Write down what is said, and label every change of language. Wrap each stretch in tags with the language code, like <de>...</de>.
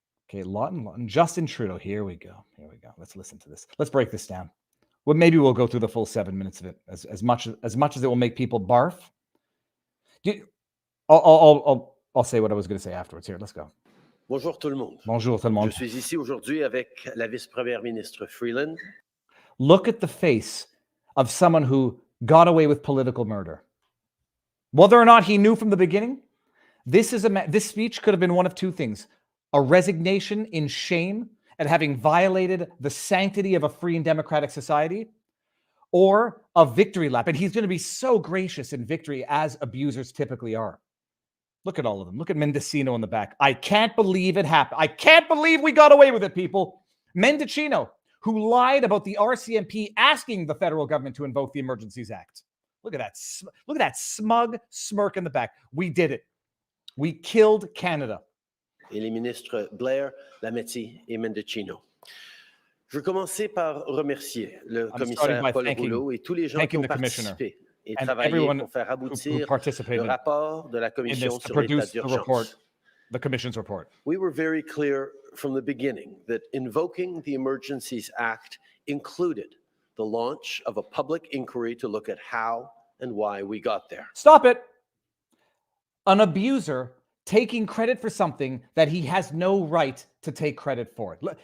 <en>Okay, Lawton, Justin Trudeau. Here we go. Let's listen to this. Let's break this down. Well, maybe we'll go through the full 7 minutes of it, as much as it will make people barf. I'll say what I was going to say afterwards. Here, let's go.</en> <fr>Bonjour tout le monde. Bonjour tout le monde. Je suis ici aujourd'hui avec la vice-première ministre Freeland.</fr> <en>Look at the face of someone who got away with political murder. Whether or not he knew from the beginning, this speech could have been one of two things: a resignation in shame at having violated the sanctity of a free and democratic society, or a victory lap. And he's going to be so gracious in victory, as abusers typically are. Look at all of them. Look at Mendicino in the back. I can't believe it happened. I can't believe we got away with it, people. Mendicino, who lied about the RCMP asking the federal government to invoke the Emergencies Act. Look at that smug smirk in the back. We did it. We killed Canada.</en> <fr>Et les ministres Blair, Lametti et Mendicino. Je veux commencer par remercier le commissaire Paul Rouleau et tous les gens qui ont participé et travaillé pour faire aboutir le rapport de la Commission sur l'état d'urgence.</fr> <en>The Commission's report. We were very clear from the beginning that invoking the Emergencies Act included the launch of a public inquiry to look at how and why we got there. Stop it. An abuser taking credit for something that he has no right to take credit for it.</en>